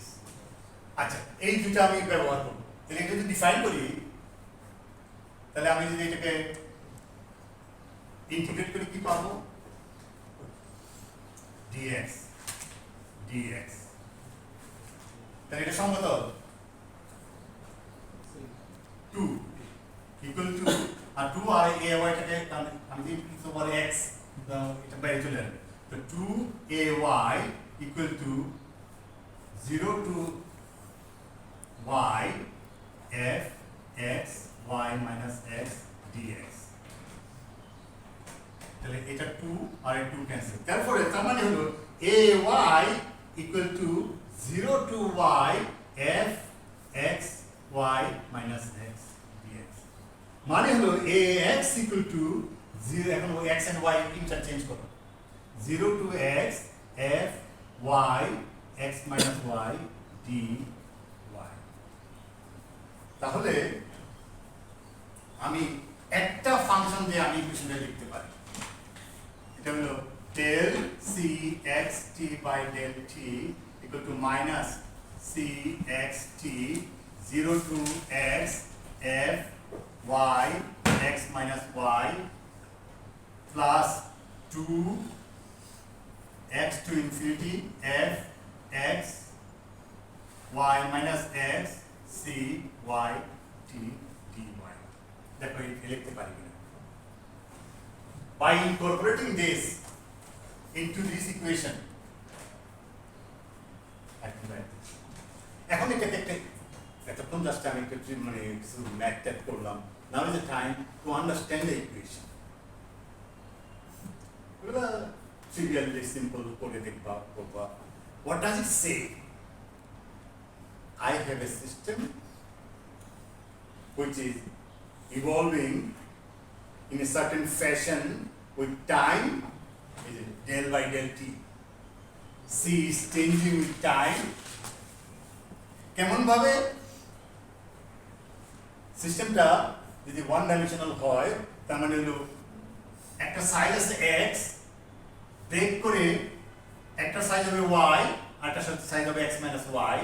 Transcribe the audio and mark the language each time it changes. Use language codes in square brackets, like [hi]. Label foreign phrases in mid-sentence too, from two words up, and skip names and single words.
[bn] আচ্ছা, এই দুটো আমি ব্যবহার করবো। তাহলে এটা যদি ডিফাইন করি, তাহলে আমি যদি এটাকে ইন্টিগ্রেট করি কি পাবো, dx তাহলে এটা সঙ্গত 2 [en] equal to, [bn] আর 2 আর a y টাকে আমি যদি ওভার x এটা বাইরে চলে আসবে, তো 2ay ইকুয়াল টু [en] 0 to y f x y minus x dx। [bn] তাহলে এটা 2 আর 2 ক্যান্সেল, তারপরে তার মানে হলো [en] ay equal to 0 to y f x y minus x dx, [bn] মানে হলো [en] ax equal to 0, [bn] এখন [en] x and y [bn] ইন্টারচেঞ্জ করো, [en] 0 to x f y x minus y dy। [bn] তাহলে আমি একটা ফাংশন দিয়ে আমি ইকুয়েশনটা লিখতে পারি। এটা হলো [en] del c x t by del t equal to minus c x t 0 to x f y x minus y plus 2 x to infinity f x y minus x c y t dy. [bn] দেখো লিখতে পারি কিনা। [en] By incorporating this into this equation, [bn] এখন এটাকে এতক্ষণ জাস্ট আমি একটু মানে কিছু ম্যাথ ট্যাথ করলাম। [en] Now is the time to understand the equation. Trivially simple [bn] করে দেখবা করবা। [en] What does it say? I have a system which is evolving in a certain fashion with time, is it del by del t. C is changing with time. [bn] কেমন ভাবে সিস্টেমটা যদি ওয়ান ডাইমেনশনাল হয় তার মানে হলো একটা সাইজ আছে x ব্রেক করে একটা সাইজ হবে y আর একটা সাইজ হবে [en] x minus y।